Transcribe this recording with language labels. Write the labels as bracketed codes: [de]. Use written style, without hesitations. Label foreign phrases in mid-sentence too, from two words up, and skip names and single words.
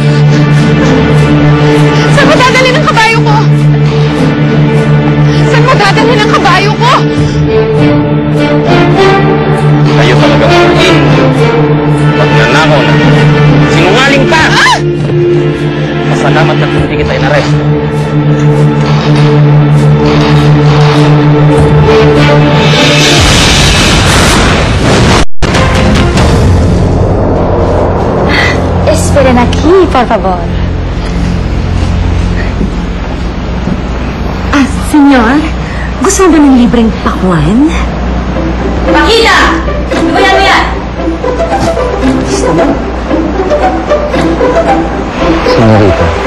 [tl] Saan mo dadalhin ang kabayo ko? Saan mo dadalhin ang kabayo ko? Kayo talaga maging. Magnanakaw na. Sinungaling ka! Ah! Pasalamat na hindi kita inaresto. [es] Esperen aquí, por favor. [tl] Senyor, gusto mo ba ng libreng pakwan? Makita! Ano ba yan? Señorita.